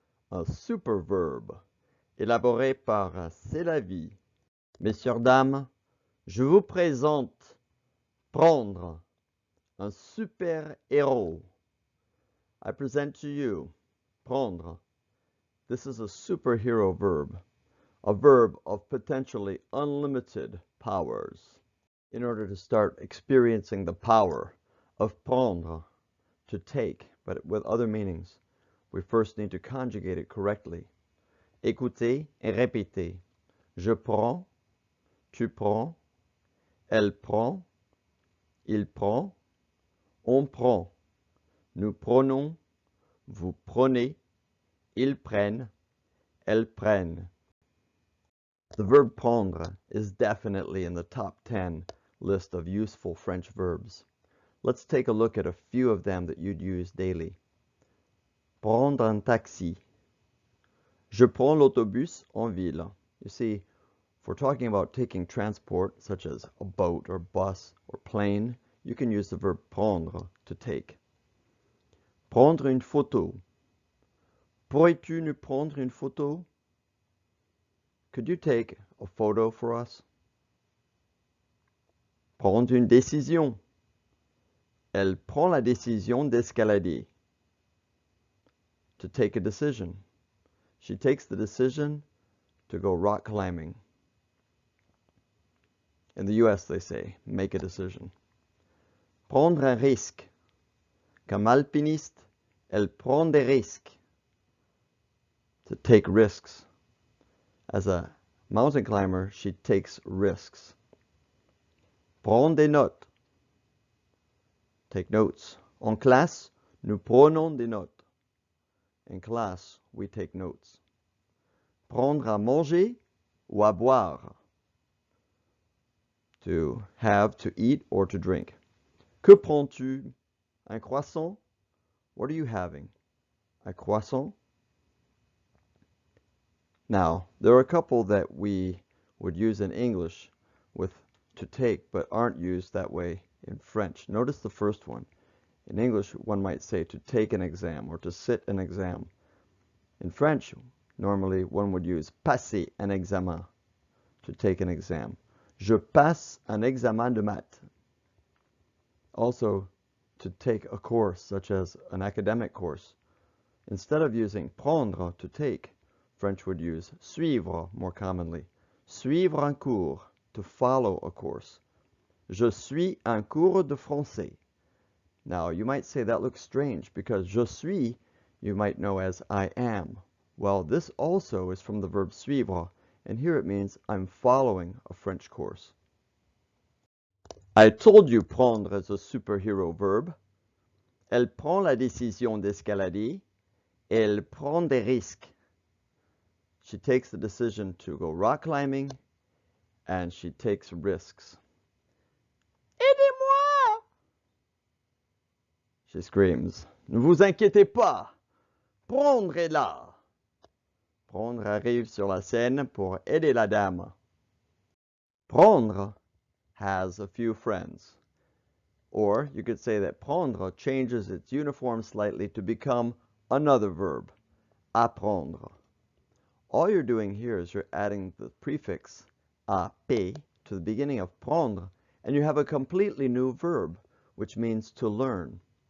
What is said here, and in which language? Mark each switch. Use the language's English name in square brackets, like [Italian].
[French] Un super verbe, élaboré par C'est la vie. Messieurs, dames, je vous présente Prendre, un super héros. [English] I present to you Prendre. This is a superhero verb, a verb of potentially unlimited powers. In order to start experiencing the power of prendre, to take, but with other meanings, we first need to conjugate it correctly. [French] Écoutez et répétez. Je prends, tu prends, elle prend, il prend, on prend, nous prenons, vous prenez, ils prennent, elles prennent. [English] The verb prendre is definitely in the top 10 list of useful French verbs. Let's take a look at a few of them that you'd use daily. [French] Prendre un taxi. Je prends l'autobus en ville. [English] You see, if we're talking about taking transport, such as a boat or bus or plane, you can use the verb prendre to take. [French] Prendre une photo. Pourrais-tu nous prendre une photo? [English] Could you take a photo for us? [French] Prendre une décision. Elle prend la décision d'escalader. [English] To take a decision. She takes the decision to go rock climbing. In the US, they say, make a decision. [French] Prendre un risque. Comme alpiniste, elle prend des risques. [English] To take risks. As a mountain climber, she takes risks. [French] Prendre des notes. [English] Take notes. [French] En classe, nous prenons des notes. [English] In class, we take notes. [French] Prendre à manger ou à boire. [English] To have, to eat, or to drink. [French] Que prends-tu? Un croissant? [English] What are you having? A croissant? Now, there are a couple that we would use in English with to take, but aren't used that way in French. Notice the first one. In English, one might say to take an exam or to sit an exam. In French, normally one would use [French] passer un examen, [English] to take an exam. [French] Je passe un examen de maths. [English] Also, to take a course, such as an academic course. Instead of using prendre, to take, French would use suivre more commonly. [French] Suivre un cours, [English] to follow a course. [French] Je suis un cours de français. [English] Now, you might say that looks strange because [French] je suis, [English] you might know as I am. Well, this also is from the verb suivre, and here it means I'm following a French course. I told you prendre is a superhero verb. [French] Elle prend la décision d'escalader. Elle prend des risques. [English] She takes the decision to go rock climbing, and she takes risks. [French] Aidez-moi! [English] She screams. [French] Ne vous inquiétez pas. Prendre est là. Prendre arrive sur la scène pour aider la dame. [English] Prendre has a few friends. Or you could say that prendre changes its uniform slightly to become another verb, apprendre. All you're doing here is you're adding the prefix ap to the beginning of prendre, and you have a completely new verb, which means to learn.